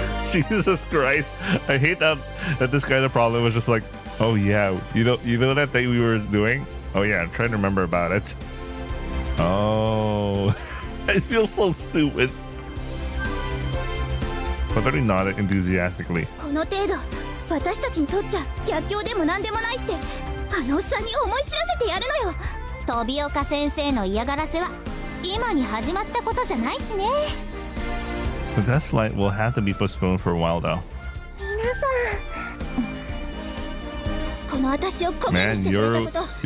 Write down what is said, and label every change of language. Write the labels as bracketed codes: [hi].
[en] Jesus Christ. I hate that this guy, the problem was just like, oh yeah, you know that thing we were doing? Oh yeah, I'm trying to remember about it. Oh, I feel so stupid. Kotori nodded enthusiastically. [ja] この程度、私たちにとっちゃ逆境でもなんでもないって、あのおっさんに思い知らせてやるのよ。飛岡先生の嫌がらせは今に始まったことじゃないしね。 [en] The test flight will have to be postponed for a while though. [ja] 皆さん、この私をコメにしてくれたこと、